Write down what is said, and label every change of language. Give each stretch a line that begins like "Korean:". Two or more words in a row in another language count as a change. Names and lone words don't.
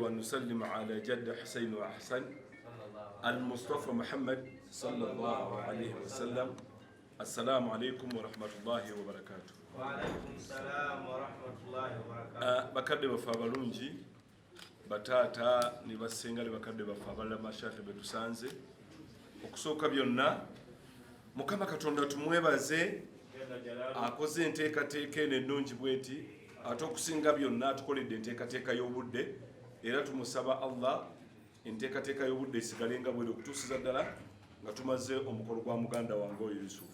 Arabic: وسلم على جد حسين وأحسن المصطفى محمد صلى الله عليه وسلم. السلام عليكم ورحمة الله وبركاته. وعليكم السلام ورحمة الله وبركاته.
Ganda: bakadde bafe abalungi, bataata ne basenga ne bakadde bafe abalala mashaahe be tusanze. Okusooka byonna Mukama Katonda tumwebaze akoze enteekateeka eno ennungi bweti, ate okusinga byonna atukoledde enteekateeka y'obudde, era tumusaba Allah enteekateeka y'obudde esigale nga bweri okutuusiza ddala nga tumaze omukolo gwa muganda wange oyo Yusufu.